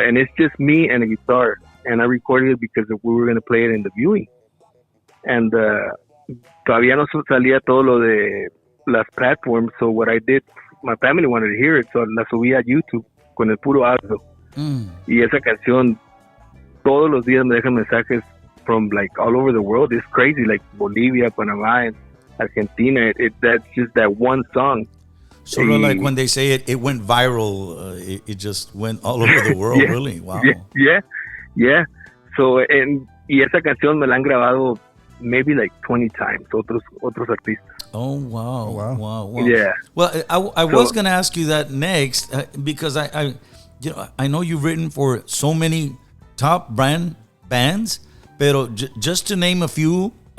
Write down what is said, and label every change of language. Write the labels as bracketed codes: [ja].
[en] And it's just me and a guitar. And I recorded it because we were going to play it in the viewing. [es] And todavía no salía todo lo de las platforms. [en] So what I did, my family wanted to hear it. [es] So la subí a YouTube con el puro audio. Y esa canción todos los días me dejan mensajes [en] from like all over the world. It's crazy, like Bolivia, Panama, and Argentina. That's just that one song. So like when they say it went viral, it just went all over the world. Yeah, really? Wow. Yeah. [es] So y esa canción me la han grabado [en] maybe like 20 times. [es] Otros artistas. [en] Oh wow. Yeah. Well, I was going to ask you that next because I know you've written for so many top brand bands, [es] pero [en] just to name a few,